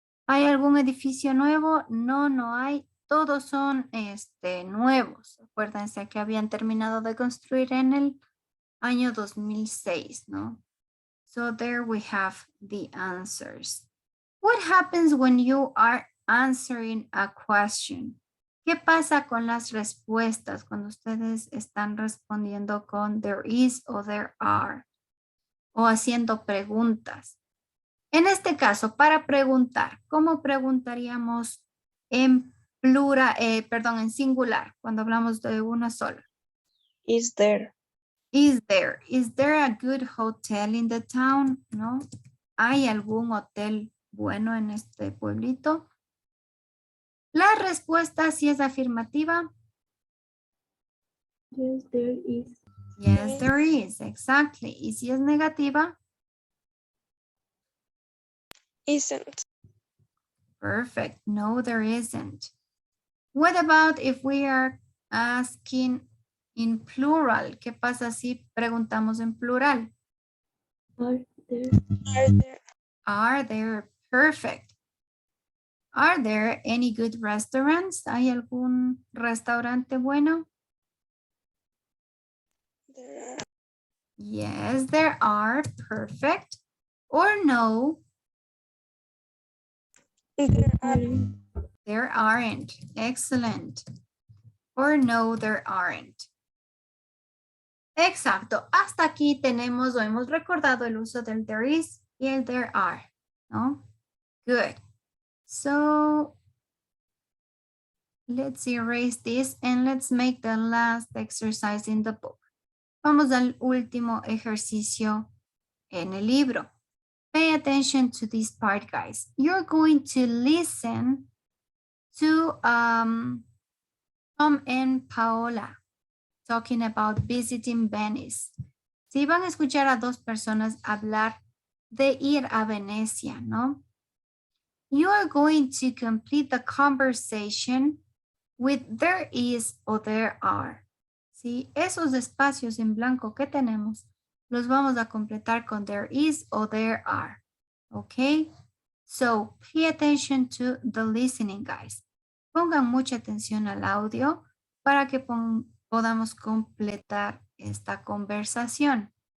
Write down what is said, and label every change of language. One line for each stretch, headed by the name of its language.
Spanish: ¿Hay algún edificio nuevo? No, no hay. Todos son nuevos. Acuérdense que habían terminado de construir en el año 2006, ¿no?
English: So there we have the answers. What happens when you are answering a question?
Spanish: ¿Qué pasa con las respuestas cuando ustedes están respondiendo con there is o there are? O haciendo preguntas. En este caso, para preguntar, ¿cómo preguntaríamos en plural, en singular, cuando hablamos de una sola?
English: Is there? Is there a good hotel in the town?
Spanish: ¿No? ¿Hay algún hotel bueno en este pueblito? La respuesta, si es afirmativa.
English: Yes, there is. Yes, there is. Exactly.
Spanish: Y si es negativa.
English: Isn't. Perfect. No, there isn't. What about if we are asking in plural?
Spanish: ¿Qué pasa si preguntamos en plural?
English: Are there? Are there? Are there? Perfect. Are there any good restaurants?
Spanish: ¿Hay algún restaurante bueno?
English: There are. Yes, there are. Perfect. Or no, There are. there aren't. Excellent. Or no, there aren't. Exacto.
Spanish: Hasta aquí tenemos o hemos recordado el uso del there is y el there are, ¿no?
English: Good. So, let's erase this and let's make the last exercise in the book.
Spanish: Vamos al último ejercicio en el libro.
English: Pay attention to this part, guys. You're going to listen to Tom and Paola talking about visiting Venice.
Spanish: Si van a escuchar a dos personas hablar de ir a Venecia, ¿no?
English: You are going to complete the conversation with there is or there are.
Spanish: ¿Sí? Esos espacios en blanco que tenemos los vamos a completar con there is or there are.
English: Okay? So pay attention to the listening, guys.
Spanish: Pongan mucha atención al audio para que podamos completar esta conversación.